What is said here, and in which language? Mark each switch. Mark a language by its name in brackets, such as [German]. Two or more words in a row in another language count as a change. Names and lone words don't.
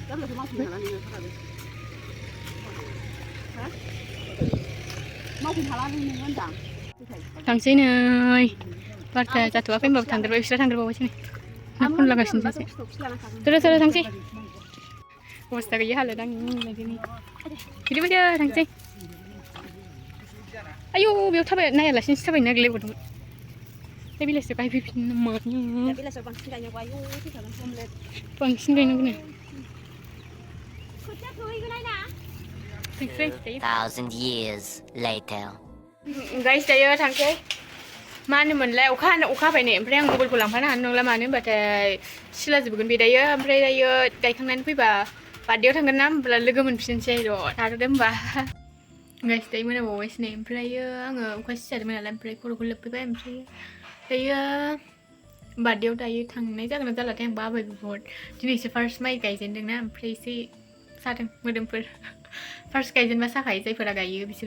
[Bodo] थांसै नै बारथा जाथ'वाखै होनबाबो थांदेरबाय बिस्रा थांदेरबावबायसो नै ना खनलागासिनो सासे सोरो थांसै अबस्था गैया हालोद आंनि बायदिनि बिदिबायदि थांसै आयौ बेयाव थाबाय नायालासिनोसो थाबायनो नागिरलायबावदोंमोन दा बेलासियाव गायफैफिननो मानो बेलासियाव बांसिन गायनांगौ आयौ बांसिन गायनांगौ [English] 1,000 years later. [Bodo] Guys, tayo थांसै मा होनोमोनलाय अखा हाबाय नै ओमफ्राय आं मबाइलखौ लांफानो हानाय नंला मानो होनबाथाय सिला जोबगोन बे दायो ओमफ्राय दायो गायखांनानै फैबा बार्थडेआव थांगोन ना होमब्ला लोगो मोनफिनसै र' थाथ'दो होमबा गाइस दायो मोनाबावबायसो नै ओमफ्रायो आङो अखा सिजादोंमोन नालाय ओमफ्राय खर'खौ लोबफैबाय ओमफ्राय दायो बार्थडेआव दायो थांनाय जागोन ना जालाथाय आं बाबाय बहुद दिनैसो [English] first my [Bodo] गायजेनदोंना ओमफ्राय एसे सादों मोदोमफोर फार्स्ट गायजेनबा साखायो जायफोरा गायो बिसोर